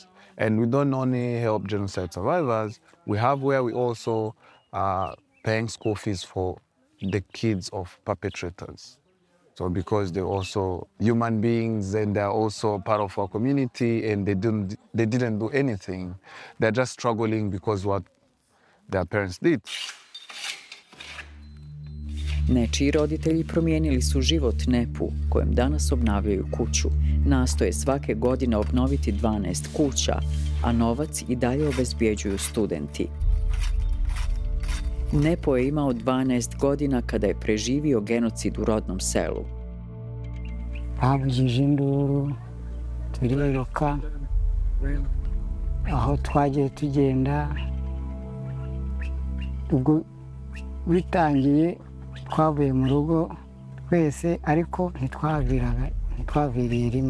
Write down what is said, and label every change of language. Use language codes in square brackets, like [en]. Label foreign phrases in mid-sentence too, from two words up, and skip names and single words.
[en] And we don't only help genocide survivors, we have where we also are paying school fees for the kids of perpetrators. So because they're also human beings and they're also part of our community and they didn't do anything. They're just struggling because what their parents did. [bs] Nečiji roditelji promijenili su život Nepu, kojem danas obnavljaju kuću. Nastoje svake godine obnoviti 12 kuća, a novac i dalje obezbjeđuju studenti. Nepo je imao 12 godina kada je preživio genocid u rodnom selu. [rw] Havugije induru, turiruka, aho twagiye tugenda. Ubwo bitangiye twavuye mu rugo twese, ariko ntitwaviriye rimwe.